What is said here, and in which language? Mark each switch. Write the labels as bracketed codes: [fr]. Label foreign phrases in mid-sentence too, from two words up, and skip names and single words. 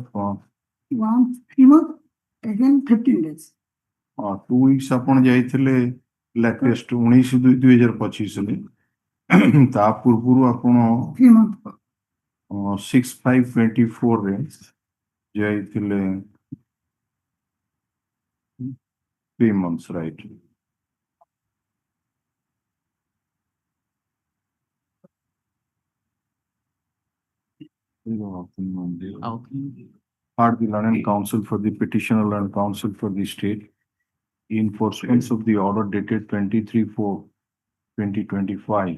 [en] 3 months, again 15 days. [or] 2 weeks ଆପଣ ଯାଇଥିଲେ ଲାଟେଷ୍ଟ 19/2/2025 ରେ ତା ପୂର୍ବରୁ ଆପଣ [en] 3 months. [or] 6/5/24 ରେ ଯାଇଥିଲେ 3 months, right? [en] Part the learned counsel for the petitioner and counsel for the state in pursuance of the order dated 23/4/2025.